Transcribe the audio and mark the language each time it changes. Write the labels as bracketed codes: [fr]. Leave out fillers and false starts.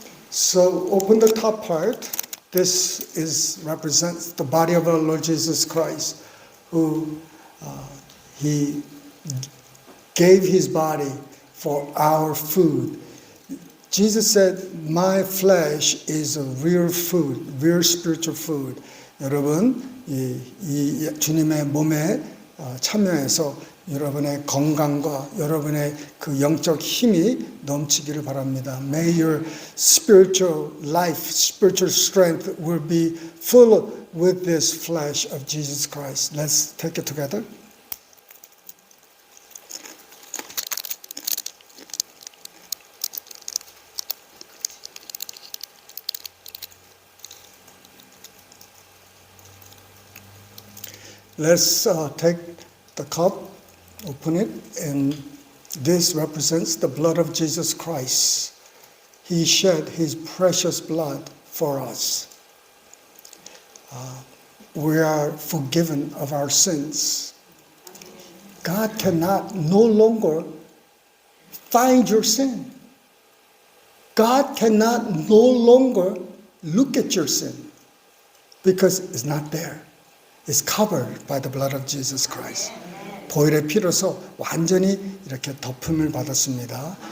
[en] So open the top part. This represents the body of our Lord Jesus Christ, who He gave His body for our food. Jesus said, "My flesh is a real food, real spiritual food." [ko] 여러분, 이 주님의 몸에 참여해서 여러분의 건강과 여러분의 그 영적 힘이 넘치기를 바랍니다. [en] May your spiritual life, spiritual strength will be full with this flesh of Jesus Christ. Let's take it together. Let's take the cup, open it, and this represents the blood of Jesus Christ. He shed his precious blood for us. We are forgiven of our sins. God cannot no longer find your sin. God cannot no longer look at your sin because it's not there. It's covered by the blood of Jesus Christ. [ko] 보혈의 피로서 완전히 이렇게 덮음을 받았습니다.